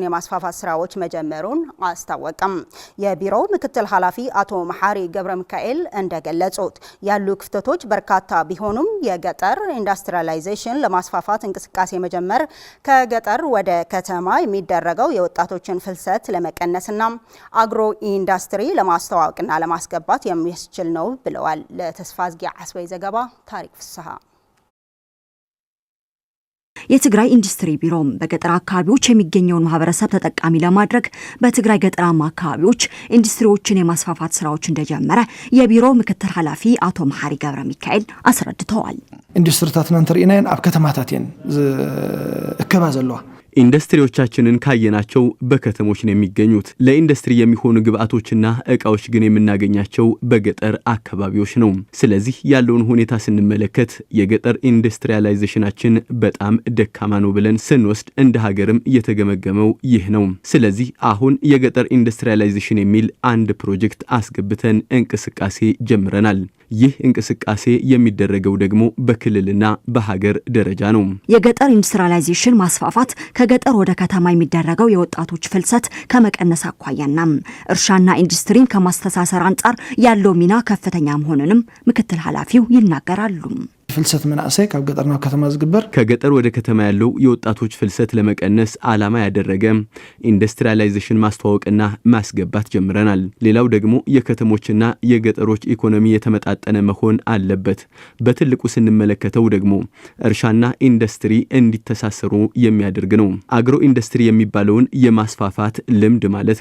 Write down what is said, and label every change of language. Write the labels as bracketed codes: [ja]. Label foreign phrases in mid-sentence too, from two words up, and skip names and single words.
[am] የማስፋፋት ስራዎች መጀመሩን አስታወቀም። የቢሮው ምክትል ኃላፊ አቶ መሐሪ ገብረ ሚካኤል እንደገለጹት ያሉ ክፍተቶች በርካታ ቢሆኑም የገጠር ኢንዱስትሪያላይዜሽን ለማስፋፋት እንቅስቃሴ መጀመር ከገጠር ወደ ከተማ የሚደረገው የወጣቶችን ፍልሰት ለመቀነስና አግሮ ኢንዱስትሪ ለማስተዋወቅና ለማስገባት የሚያስችል ነው ብለዋል። ለተስፋ ዝጊያ አስበይ ዘገባ ታሪክ ፍስሐ። የትግራይ ኢንዱስትሪ ቢሮ በገጠር አካባቢዎች የሚገኘውን ማህበረሰብ ተጠቃሚ ለማድረግ በትግራይ ገጠራማ አካባቢዎች ኢንዱስትሪዎችን የማስፋፋት ስራዎች እንደጀመረ የቢሮው ምክትል ኃላፊ አቶ መሐሪ ገብረ ሚካኤል አስረድተዋል። [ti] ኢንዱስትሪታትና እንተርኢናን ኣብ ከተማታትን እከባ ዘለዋ [am] ኢንዱስትሪዎቻችንን ካየናቸው በከተሞች ነው የሚገኙት። ለኢንዱስትሪ የሚሆኑ ግብአቶችና እቃዎች ግን የምናገኛቸው በገጠር አካባቢዎች ነው። ስለዚህ ያለውን ሁኔታ ስንመለከት የገጠር ኢንዱስትሪያላይዜሽናችን በጣም ደካማ ነው ብለን ስንወስድ እንደ ሀገርም የተገመገመው ይህ ነው። ስለዚህ አሁን የገጠር ኢንዱስትሪያላይዜሽን የሚል አንድ ፕሮጀክት አስገብተን እንቅስቃሴ ጀምረናል። ይህ እንቅስቃሴ የሚደረገው ደግሞ በክልልና በሀገር ደረጃ ነው። የገጠር ኢንዱስትሪያላይዜሽን ማስፋፋት ከገጠር ወደ ከተማ የሚደረገው የወጣቶች ፍልሰት ከመቀነስ አኳያና እርሻና ኢንዱስትሪን ከማስተሳሰር አንጻር ያለው ሚና ከፍተኛ መሆኑንም ምክትል ኃላፊው ይናገራሉ። [ti] ፍልሰት መናእሰይ ካብ ገጠር ናብ ከተማ ዝግበር [am] ከገጠር ወደ ከተማ ያለው የወጣቶች ፍልሰት ለመቀነስ ዓላማ ያደረገ ኢንዱስትሪያላይዜሽን ማስተዋወቅና ማስገባት ጀምረናል። ሌላው ደግሞ የከተሞችና የገጠሮች ኢኮኖሚ የተመጣጠነ መሆን አለበት። በትልቁ ስንመለከተው ደግሞ እርሻና ኢንዱስትሪ እንዲተሳሰሩ የሚያደርግ ነው። አግሮ ኢንዱስትሪ የሚባለውን የማስፋፋት ልምድ ማለት